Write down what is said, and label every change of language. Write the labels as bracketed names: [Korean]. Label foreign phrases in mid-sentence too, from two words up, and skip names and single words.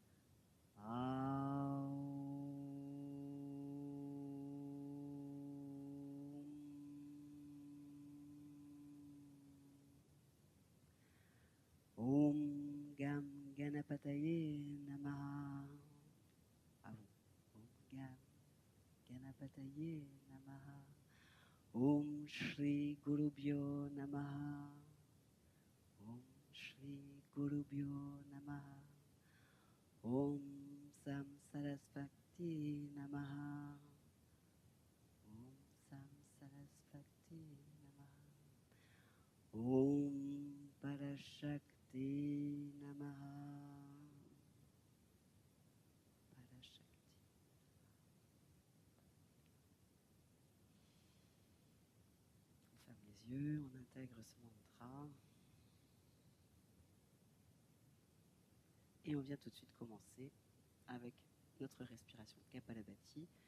[Sanskrit] Om Gam Ganapataye Namaha. [French] À vous. [Sanskrit] Om Gam Ganapataye Namaha. Om Shri Gurubhyo Namaha. Om Shri Gurubhyo Namaha. Om Sam Sarasvati Namaha. Om Sam Sarasvati Namaha. Om Parashakti Namaha. Parashakti. [French] On ferme les yeux, on intègre ce mantra. Et on vient tout de suite commencer avec notre respiration Kapalabhati.